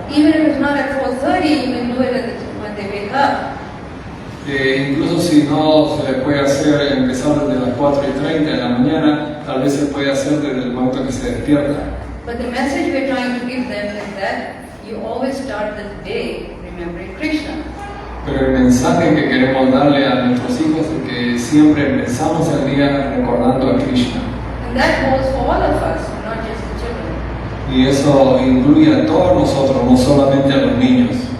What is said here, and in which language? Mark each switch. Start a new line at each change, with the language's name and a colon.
English: Even if it's not at 4:30, you can do it when they wake up.
Spanish: Incluso si no se le puede hacer empezar desde las 4:30 de la mañana, tal vez se puede hacer desde el momento que se despierta.
English: But the message we're trying to give them is that you always start the day remembering Krishna.
Spanish: Pero el mensaje que queremos darle a nuestros hijos es que siempre empezamos el día recordando a Krishna.
English: And that goes for all of us, not just the children.
Spanish: Y eso incluye a todos nosotros, no solamente a los niños.